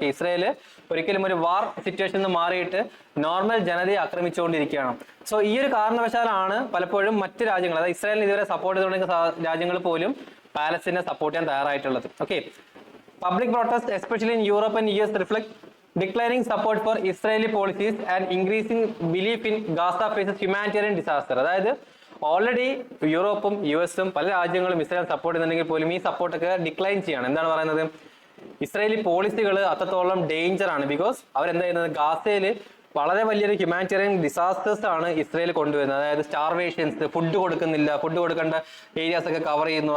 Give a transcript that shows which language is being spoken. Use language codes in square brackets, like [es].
[ml] Okay, Israel ഒരിക്കലും ഒരു war situation നിന്ന് മാറിയിട്ട് നോർമൽ ജനതയെ ആക്രമിച്ചുകൊണ്ടിരിക്കുകയാണ്. സോ ഈ ഒരു കാരണവശാലാണ് പലപ്പോഴും മറ്റ് രാജ്യങ്ങൾ, അതായത് ഇസ്രായേലിന് ഇതുവരെ സപ്പോർട്ട് ചെയ്തുകൊണ്ടിരിക്കുന്ന രാജ്യങ്ങൾ പോലും പാലസ്തീനെ സപ്പോർട്ട് ചെയ്യാൻ തയ്യാറായിട്ടുള്ളത്. [en] Okay, public protests, especially in Europe and US, reflect declining support for Israeli policies and increasing belief in Gaza faces humanitarian disaster. [ml] അതായത് ഓൾറെഡി യൂറോപ്പും US പല രാജ്യങ്ങളും ഇസ്രായേൽ സപ്പോർട്ട് ചെയ്യുന്നുണ്ടെങ്കിൽ പോലും ഈ സപ്പോർട്ടൊക്കെ ഡിക്ലൈൻ ചെയ്യാണ്. എന്താണ് പറയുന്നത്? ഇസ്രായേലി പോളിസികൾ അത്രത്തോളം ഡേഞ്ചർ ആണ്. ബിക്കോസ് അവരെന്താ ചെയ്യുന്നത്? ഗാസയിൽ വളരെ വലിയൊരു ഹ്യൂമാനിറ്റേറിയൻ ഡിസാസ്റ്റേഴ്സ് ആണ് ഇസ്രായേൽ കൊണ്ടുവരുന്നത്. അതായത് സ്റ്റാർവേഷൻസ്, ഫുഡ് കൊടുക്കുന്നില്ല, ഫുഡ് കൊടുക്കേണ്ട ഏരിയാസ് ഒക്കെ കവർ ചെയ്യുന്നു.